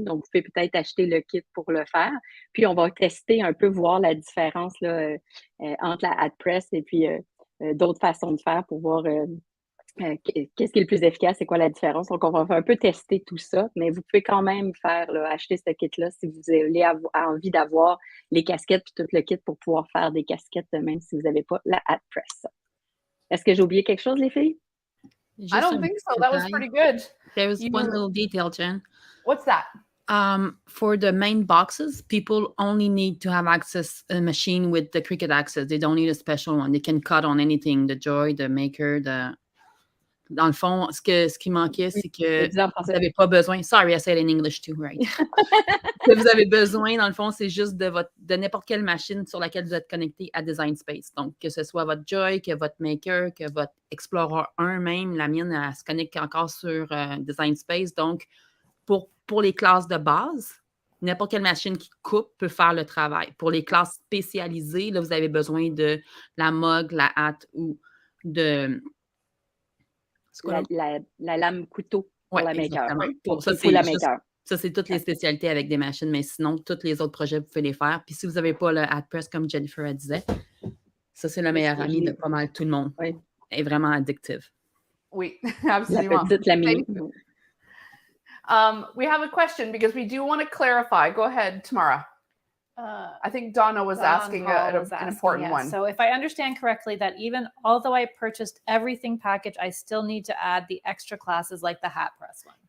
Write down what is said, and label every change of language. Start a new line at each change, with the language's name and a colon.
French: Donc, vous pouvez peut-être acheter le kit pour le faire. Puis, on va tester un peu, voir la différence là, entre la hat press et puis d'autres façons de faire pour voir qu'est-ce qui est le plus efficace, c'est quoi la différence. Donc, on va un peu tester tout ça. Mais vous pouvez quand même acheter ce kit-là si vous avez envie d'avoir les casquettes puis tout le kit pour pouvoir faire des casquettes, même si vous n'avez pas la hat press. Est-ce que j'ai oublié quelque chose, les filles?
English: I don't think so. That was pretty good. There was one little detail, Jen. What's that? For the main boxes, people only need to have access a machine with the Cricut access. They don't need a special one. They can cut on anything, the Joy, the Maker,
French: Dans le fond, ce qui manquait, c'est que vous n'avez pas besoin.
English: Sorry, I said in English too, right?
French: Ce que vous avez besoin, dans le fond, c'est juste de n'importe quelle machine sur laquelle vous êtes connecté à Design Space. Donc, que ce soit votre Joy, que votre Maker, que votre Explorer 1 même. La mienne, elle se connecte encore sur Design Space. Donc, pour les classes de base, n'importe quelle machine qui coupe peut faire le travail. Pour les classes spécialisées, là, vous avez besoin de la mug, la hâte ou de... La lame couteau pour la maker. Pour ça, c'est toutes les spécialités avec des machines, mais sinon, tous les autres projets, vous pouvez les faire. Puis si vous n'avez pas le hat press, comme Jennifer disait, ça, c'est le meilleur ami de pas mal tout le monde. Oui. Elle est vraiment addictive. Oui, absolument. La petite, la mini.
English: We have a question because we do want to clarify. Go ahead, Tamara. I think Donna was asking an important one. So if I understand correctly, that even although I purchased everything package, I still need to add the extra classes like the hat press one.